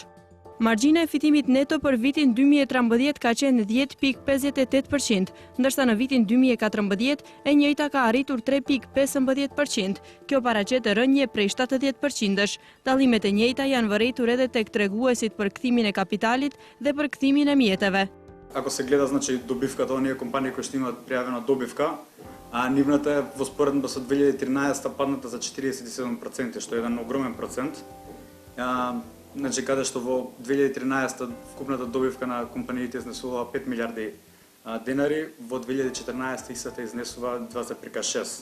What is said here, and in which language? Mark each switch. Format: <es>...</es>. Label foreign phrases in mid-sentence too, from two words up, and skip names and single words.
<sq>Margjina e fitimit neto për vitin 2013 ka qenë 10.58%, ndërsa në vitin 2014 e njëjta ka arritur 3.15%. Kjo paraqet rënje prej 70%. Dallimet e njëjta janë vërejtur edhe tek treguesit për kthimin e kapitalit dhe për kthimin e mjeteve.</sq> <mk>Ако се гледа, значи, добивката, оние компании кои што имаат пријавена добивка, нивната е во споредба со 2013 падната за 47%, што е еден огромен процент. Значи, каде што во 2013 вкупната добивка на компаниите изнесува 5 милиарди денари, во 2014 истата изнесува 2,6.</mk>